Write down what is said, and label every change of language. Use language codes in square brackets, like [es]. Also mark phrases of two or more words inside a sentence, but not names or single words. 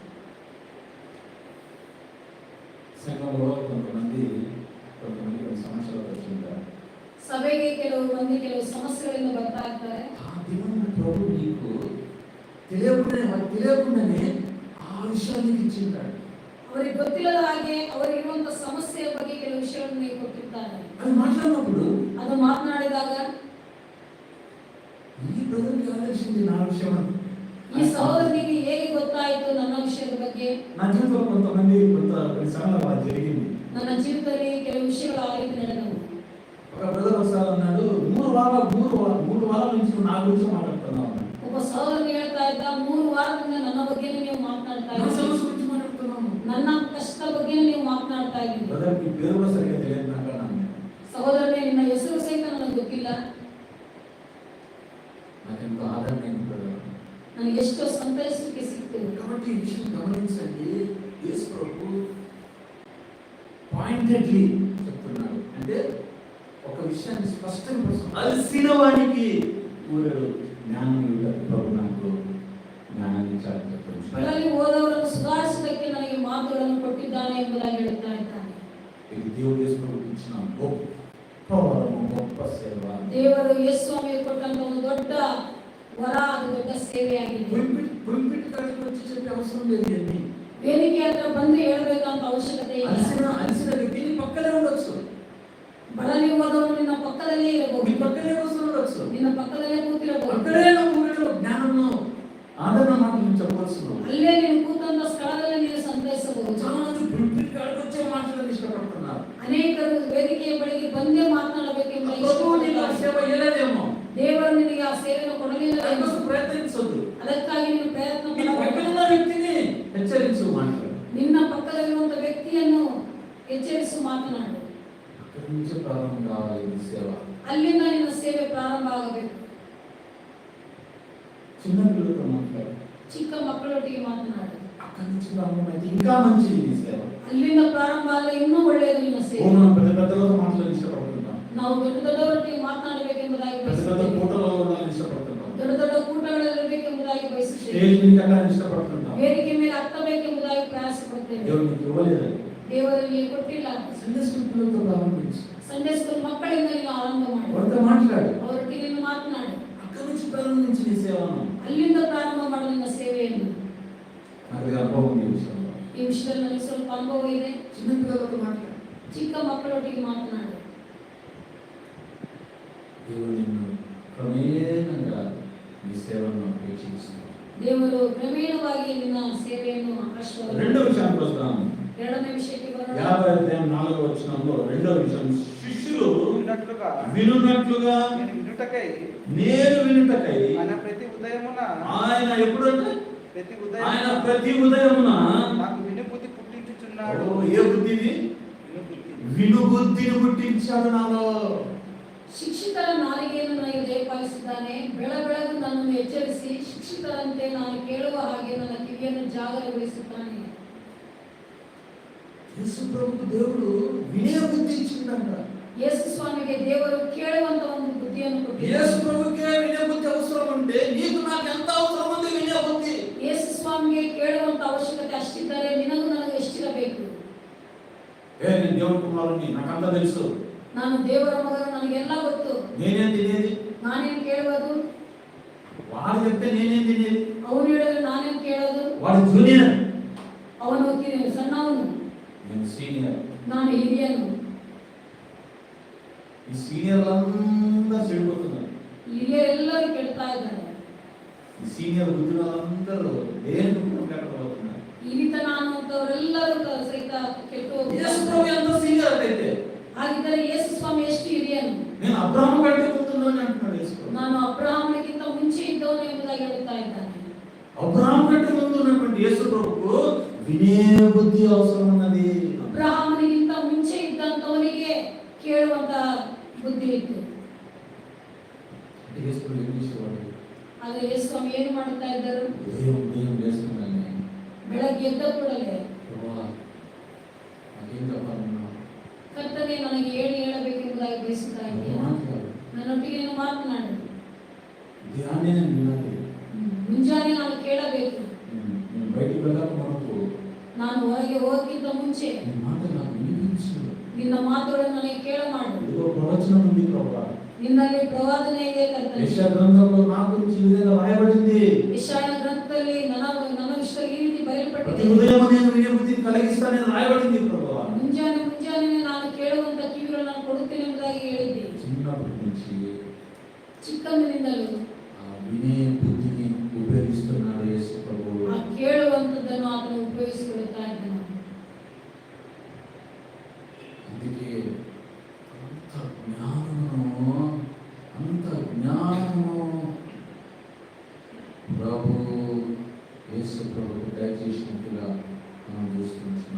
[te] సంఘంలో కొంతమంది సమస్యలు వచ్చింటారు. [kn] ಸಭೆಗೆ ಕೆಲವು ಮಂದಿ ಕೆಲವು ಸಮಸ್ಯೆಗಳಿಂದ ಬರ್ತಾ ಇರ್ತಾರೆ. [te] ఆ దినం ప్రభు నీకు తెలియకుండానే ఆ విషయాన్ని ఇచ్చింటాడు. [kn] ಅವರಿಗೆ ಗೊತ್ತಿಲ್ಲದ ಹಾಗೆ ಅವರಿಗಿರುವಂತ ಸಮಸ್ಯೆಯ ಬಗ್ಗೆ ಕೆಲವು ವಿಷಯಗಳನ್ನು ಕೊಟ್ಟಿರ್ತಾರೆ. [te] అది మాట్లాడినప్పుడు [kn] ಅದು ಮಾತನಾಡಿದಾಗ [te] ఈ బ్రదర్కి ఆలోచించింది నా విషయం. [kn] ಈ ಸಹೋದರನಿಗೆ ಹೇಗೆ ಗೊತ್ತಾಯಿತು ನನ್ನ ವಿಷಯದ ಬಗ್ಗೆ? [te] నా జీవితంలో కొంతమంది కొన్ని సమయాలు అలా జరిగింది. [kn] ನನ್ನ ಜೀವಿತದಲ್ಲಿ ಕೆಲವು ವಿಷಯಗಳು ಆ ರೀತಿ ನಡೆದವು. [te] ఒక బ్రదర్ ఒకసారి అన్నాడు, 3 వారాల నుంచి నా గురించి మాట్లాడుతున్నావు. [kn] ಒಬ್ಬ ಸಹೋದರನು ಹೇಳ್ತಾ ಇದ್ದ, 3 ವಾರದಿಂದ ನನ್ನ ಬಗ್ಗೆ ನೀವು ಮಾತನಾಡ್ತಾ [te] నా [kn] ಇದ್ದೀರಿ, [te] సమస్య గురించి మాట్లాడుతున్నాను. [kn] ನನ್ನ ಕಷ್ಟ ಬಗ್ಗೆ ನೀವು ಮಾತನಾಡ್ತಾ ಇದ್ದೀರಿ. [te] బ్రదర్ నీ పేరు కూడా సరిగ్గా తెలియదు నాకు అన్నాను. [kn] ಸಹೋದರನೇ, ನಿನ್ನ ಹೆಸರು ಸಹಿತ ನನಗೆ ಗೊತ್ತಿಲ್ಲ. [te] నాకెంతో ఆదరణ అయింది బ్రదర్. [kn] ನನಗೆ ಎಷ್ಟೋ ಸಂತೈಸಲಿಕ್ಕೆ ಸಿಕ್ತು. [te] కాబట్టి ఈ విషయం గమనించండి. యేసు ప్రభు పాయింటెడ్లీ చెప్తున్నాడు. అంటే ఒక విషయాన్ని స్పష్టంగా అలసిన వానికి ఊరడు జ్ఞానం ఇవ్వడానికి ప్రభు నాకు జ్ఞానాన్ని ఇచ్చాడని చెప్తున్నాడు. [kn] ಬಳಲಿ ಹೋದವರನ್ನು ಸುಧಾರಿಸಲಿಕ್ಕೆ ನನಗೆ ಮಾತುಗಳನ್ನು ಕೊಟ್ಟಿದ್ದಾನೆ ಎಂಬುದಾಗಿ ಹೇಳ್ತಾ ಇದ್ದಾನೆ. [te] ఇది దేవుడు యేసు ప్రభు ఇచ్చిన గొప్ప వరము, గొప్ప సేవ. [kn] ದೇವರು ಯೇಸು ಸ್ವಾಮಿಗೆ ಕೊಟ್ಟಂತ ಒಂದು ದೊಡ್ಡ ವರ, ಅದು ದೊಡ್ಡ ಸೇವೆಯಾಗಿದೆ. [te] పులిపిట్ కాడికి వచ్చి చెప్పే అవసరం లేదు. ఏంటి [kn] ವೇದಿಕೆ ಹತ್ರ ಬಂದು ಹೇಳಬೇಕಂತ ಅವಶ್ಯಕತೆ ಇಲ್ಲ. [te] అలసిన వ్యక్తి నీ పక్కనే ఉండొచ్చు. [kn] ಬಳಲಿ ಹೋದವನು ನಿನ್ನ ಪಕ್ಕದಲ್ಲೇ [te] నీ [kn] ಇರಬಹುದು, [te] పక్కనే కూర్చోవచ్చు. [kn] ನಿನ್ನ పక్కದಲ್ಲೇ ಕೂತಿರಬಹುದು. [te] అక్కడే నువ్వు జ్ఞానము ఆదరణ మాటలు చెప్పవలసిన. [kn] ಅಲ್ಲೇ ನೀನು ಕೂತಂತ ಸ್ಥಳದಲ್ಲೇ ನೀನು ಸಂತೈಸಬಹುದು. [te] చాలా మంది పులిపిట్ కాడికి వచ్చే మాటలను ఇష్టపడుతున్నారు. [kn] ಅನೇಕರು ವೇದಿಕೆಯ ಬಳಿಗೆ ಬಂದೇ ಮಾತನಾಡಬೇಕೆಂಬ [te] ప్రభువు నీకు ఆ సేవ ఇవ్వలేదేమో. [kn] ದೇವರು ನಿನಗೆ ಆ ಸೇವೆಯನ್ನು ಕೊಡಲಿಲ್ಲ. [te] దానికోసం ప్రయత్నించొద్దు. [kn] ಅದಕ್ಕಾಗಿ ನೀನು ಪ್ರಯತ್ನ [te] నీ పక్కన [kn] ಮಾಡಬೇಕು. [te] ఉన్న వ్యక్తిని హెచ్చరించు మాట్లాడు. [kn] ನಿನ್ನ ಪಕ್ಕದಲ್ಲಿರುವಂತ ವ್ಯಕ್ತಿಯನ್ನು ಎಚ್ಚರಿಸು ಮಾತನಾಡು. [te] అక్కడి నుంచి ప్రారంభం కావాలి ఈ సేవ. [kn] ಅಲ್ಲಿಂದ ನಿನ್ನ ಸೇವೆ ಪ್ರಾರಂಭ ಆಗಬೇಕು. [te] చిన్న పిల్లలతో మాట్లాడు. [kn] ಚಿಕ್ಕ ಮಕ್ಕಳೊಟ್ಟಿಗೆ ಮಾತನಾಡು. [te] అక్కడి నుంచి ప్రారంభం అయితే ఇంకా మంచిది ఈ సేవ. [kn] ಅಲ್ಲಿಂದ ಪ್ರಾರಂಭ ಅಲ್ಲ, ಇನ್ನೂ ಒಳ್ಳೆಯದು ನಿನ್ನ ఓ ಸೇವೆ. [te] మనం పెద్ద పెద్దలతో మాట్లాడి ఇష్టపడుతుంటాం. [kn] ನಾವು ದೊಡ್ಡ ದೊಡ್ಡವರೊಟ್ಟಿಗೆ ಮಾತನಾಡಬೇಕೆಂಬುದಾಗಿ [te] పెద్ద పెద్ద [kn] ಬಯಸುತ್ತೇವೆ. [te] ఫోటోలలో ఉండాలని ఇష్టపడుతుంటాం. [kn] ದೊಡ್ಡ ದೊಡ್ಡ ಕೂಟಗಳಲ್ಲಿರಬೇಕೆಂಬುದಾಗಿ ಬಯಸುತ್ತೇವೆ. [te] స్టేజ్ మీద కట్టాలని ఇష్టపడుతుంటాం. [kn] ವೇದಿಕೆ ಮೇಲೆ ಹತ್ತಬೇಕೆಂಬುದಾಗಿ ಪ್ರಯಾಸ ಪಡ್ತೇವೆ. [te] దేవుడు నీకు ఇవ్వలేదు. [kn] ದೇವರಿಗೆ ಕೊಟ್ಟಿಲ್ಲ. [en] Sunday school [te] పిల్లలతో ప్రారంభించు. [en] Sunday school [kn] ಮಕ್ಕಳಿಂದ ನೀನು ಆರಂಭ ಮಾಡು. [te] వాళ్ళతో మాట్లాడు. [kn] ಅವರೊಟ್ಟಿಗೆ ನೀನು ಮಾತನಾಡು. [te] అక్కడి నుంచి ప్రారంభించి నీ సేవను. [kn] ಅಲ್ಲಿಂದ ಪ್ರಾರಂಭ ಮಾಡು ನಿನ್ನ ಸೇವೆಯನ್ನು. [te] నాకు అనుభవం ఉంది ఈ విషయంలో. [kn] ಈ ವಿಷಯದಲ್ಲಿ ನನಗೆ ಸ್ವಲ್ಪ ಅನುಭವ ಇದೆ. [te] చిన్న పిల్లలతో మాట్లాడు. [kn] ಚಿಕ್ಕ ಮಕ್ಕಳೊಟ್ಟಿಗೆ ಮಾತನಾಡು. [te] దేవుడు నిన్ను క్రమేణంగా నీ సేవను వీక్షిస్తున్నాడు. [kn] ದೇವರು ಕ್ರಮೇಣವಾಗಿ ನಿನ್ನ ಸೇವೆಯನ್ನು ಆಶೀರ್ವಾದ. [te] రెండో విషయానికి వస్తాం. [kn] ಎರಡನೇ ವಿಷಯಕ್ಕೆ ಬರೋಣ. [te] 50 అధ్యాయం 4వ వచనంలో రెండో విషయం, శిష్యులు వినున్నట్లుగా వినున్నట్లుగా నేను వినుటకై ఆయన ప్రతి ఉదయమున ఆయన ఎప్పుడంటే ప్రతి ఆయన ఉదయం ప్రతి ఉదయమున నాకు వినుబుద్ధి పుట్టించుచున్నాడు. ఏ బుద్ధిని? వినుబుద్ధిని పుట్టించాడు నాలో. [kn] ಶಿಕ್ಷಿತರ ನಾಲಿಗೆಯನ್ನು ನನಗೆ ದಯಪಾಲಿಸಿದ್ದಾನೆ. ಬೆಳಬೆಳಗು ನನ್ನನ್ನು ಎಚ್ಚರಿಸಿ ಶಿಕ್ಷಿತರಂತೆ ನಾನು ಕೇಳುವ ಹಾಗೆ ನನ್ನ ಕಿವಿಯನ್ನು ಜಾಗರಗೊಳಿಸುತ್ತಾನೆ. [te] యేసు ప్రభువు దేవుడు వినే బుద్ధి ఇచ్చిందంట. [kn] ಯೇಸು ಸ್ವಾಮಿಗೆ ದೇವರು ಕೇಳುವಂತ ಒಂದು ಬುದ್ಧಿಯನ್ನು ಕೊಟ್ಟಿದ್ದಾನೆ. [te] యేసు ప్రభువుకే వినే బుద్ధి అవసరం ఉంటే నీకు నాకు ఎంత అవసరం ఉంది వినే బుద్ధి? [kn] ಯೇಸು ಸ್ವಾಮಿಗೆ ಕೇಳುವಂತ ಅವಶ್ಯಕತೆ ಅಷ್ಟಿದ್ದರೆ ನಿನಗೂ ನನಗೂ ಎಷ್ಟಿರಬೇಕು? [te] నేను దేవుడి కుమారుని, నాకంతా తెలుసు. [kn] ನಾನು ದೇವರ ಮಗನು, ನನಗೆಲ್ಲ ಗೊತ್ತು. [te] నేనేం తినేది? [kn] ನಾನೇನು ಕೇಳುವುದು? [te] వాడు చెప్తే నేనేం తినేది? [kn] ಅವನು ಹೇಳಿದ್ರೆ ನಾನೇನು ಕೇಳೋದು? [te] వాడు జూనియర్, [kn] ಅವನು ಸಣ್ಣವನು, [te] నేను సీనియర్. [kn] ನಾನು ಹಿರಿಯನು. [te] ఈ సీనియర్లందరూ చెడిపోతున్నారు. [kn] ಹಿರಿಯರೆಲ್ಲರೂ ಕೆಡ್ತಾ ಇದ್ದಾರೆ. [te] ఈ సీనియర్ బుద్ధిలందరూ దేని పెట్టబోతున్నారు. [kn] ಹಿರಿತನ ಅನ್ನುವಂಥವರೆಲ್ಲರೂ ಸಹಿತ ಕೆಟ್ಟು [te] యేసు ప్రభు ఎంత సీనియర్ అయితే [kn] ಹಾಗಿದ್ದರೆ ಯೇಸು ಸ್ವಾಮಿ ಎಷ್ಟು ಹಿರಿಯನು? [te] నేను అబ్రహాము కంటే ముందున్నాను అంటున్నాడు యేసు ప్రభు. [kn] ನಾನು ಅಬ್ರಹಾಮನಿಗಿಂತ ಮುಂಚೆ ಇದ್ದವನು ಎಂಬುದಾಗಿ ಹೇಳುತ್ತಾ ಇದ್ದಾನೆ. [te] అబ్రహాం కంటే ముందు ఉన్నటువంటి యేసు ప్రభువుకు వినే బుద్ధి అవసరం ఉన్నది. [kn] ಅಬ್ರಹಾಮನಿಗಿಂತ ಮುಂಚೆ ಇದ್ದಂತವನಿಗೆ ಕೇಳುವಂತ ಬುದ್ಧಿ ಇತ್ತು. [te] యేసు ప్రభు ఏం చేసేవాడు? [kn] ಆದರೆ ಯೇಸು ಸ್ವಾಮಿ ಏನು ಮಾಡುತ್ತಾ ಇದ್ದರು? [te] ఉదయం లేస్తున్నాನೆ, [kn] ಬೆಳಗ್ಗೆ ಎದ್ದ ಕೂಡಲೇ [te] ప్రభువా నాకేం చెప్పాలన్నా [kn] ಕರ್ತನೇ ನನಗೆ ಏನು ಹೇಳಬೇಕೆಂಬುದಾಗಿ ಬಯಸುತ್ತಾ ಇದ್ದೀಯಾ? ನನ್ನೊಟ್ಟಿಗೆ ನೀನು ಮಾತನಾಡು. [te] ధ్యానే నేను వినాలి. [kn] ಮುಂಜಾನೆ ನಾನು ಕೇಳಬೇಕು. [te] నేను బయటికి వెళ్ళక మనకు [kn] ನಾನು ಹೊರಗೆ ಹೋಗಕ್ಕಿಂತ ಮುಂಚೆ [te] నీ మాట నాకు వినిపించు. [kn] ನಿನ್ನ ಮಾತುಗಳನ್ನು ನನಗೆ ಕೇಳ ಮಾಡು. [te] ఇదిగో ప్రవచనం ఉంది ప్రభువా. [kn] ನಿನ್ನಲ್ಲಿ ಪ್ರವಾದನೆ ಇದೆ ಕರ್ತನೇ. [te] యెషయా గ్రంథంలో నా గురించి ఈ విధంగా రాయబడింది. [kn] ಯೆಶಾಯನ ಗ್ರಂಥದಲ್ಲಿ ನನ್ನ ವಿಷಯ ಈ ರೀತಿ [te] ప్రతి [kn] ಬರೆಯಲ್ಪಟ್ಟಿದೆ. [te] ఉదయం నేను వినే బుద్ధిని కలిగిస్తానని రాయబడింది ప్రభువా. [kn] ಮುಂಜಾನೆ ನಾನು ಕೇಳುವಂತ ಕಿವಿಗಳನ್ನು ನಾನು ಕೊಡುತ್ತೇನೆ ಎಂಬುದಾಗಿ ಹೇಳಿದ್ದೆ. [te] చిన్నప్పటి నుంచి [kn] ಚಿಕ್ಕಂದಿನಿಂದಲೂ [te] ఆ వినే బుద్ధిని ఉపయోగిస్తున్నాడు యేసు ప్రభువు. [kn] ಆ ಕೇಳುವಂತದ್ದನ್ನು ಆತನು ಉಪಯೋಗಿಸಿಕೊಳ್ಳುತ್ತಾ ಇದ್ದಾನೆ. [te] అందుకే అంత జ్ఞానము ప్రభు యేసు ప్రభువు దయచేసినట్టుగా మనం చూస్తున్నాం.